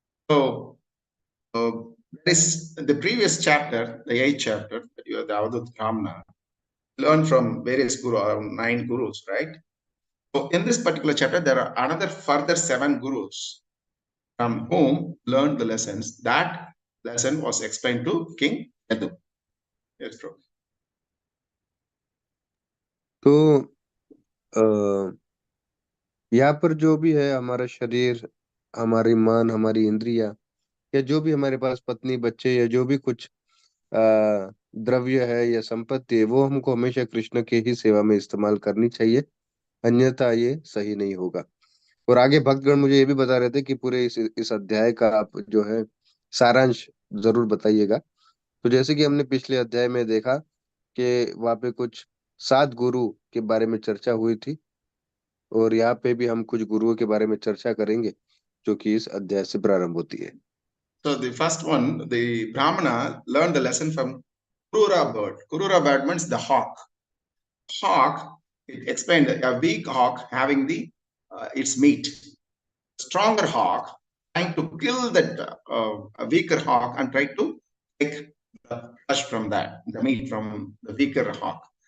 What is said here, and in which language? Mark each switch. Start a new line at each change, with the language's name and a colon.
English: So, that is the previous chapter, the 8th chapter, that you are the Avadut Brahmana, learned from various gurus, around 9 gurus, right? So, in this particular chapter, there are another further 7 gurus from whom learned the lessons. That lesson was explained to King Yadu. Yes, Prabhu.
Hindi: तो यहाँ पर जो भी है, हमारा शरीर, हमारी मन, हमारी इंद्रिया, या जो भी हमारे पास पत्नी, बच्चे, या जो भी कुछ द्रव्य है या संपत्ति है, वो हमको हमेशा कृष्ण के ही सेवा में इस्तेमाल करनी चाहिए, अन्यथा ये सही नहीं होगा। और आगे भक्तगण मुझे ये भी बता रहे थे कि पूरे इस अध्याय का आप जो है सारांश जरूर बताइएगा। तो जैसे कि हमने पिछले अध्याय में देखा कि वहाँ पे कुछ 7 गुरु के बारे में चर्चा हुई थी, और यहाँ पे भी हम कुछ गुरुओं के बारे में चर्चा करेंगे जो कि इस अध्याय से प्रारंभ होती है।
English: So the first one, the Brahmana learned the lesson from Kurura bird. Kurura bird means the hawk. Hawk, it explained a weak hawk having the its meat. Stronger hawk trying to kill that weaker hawk and try to take the flesh from that, the meat from the weaker hawk.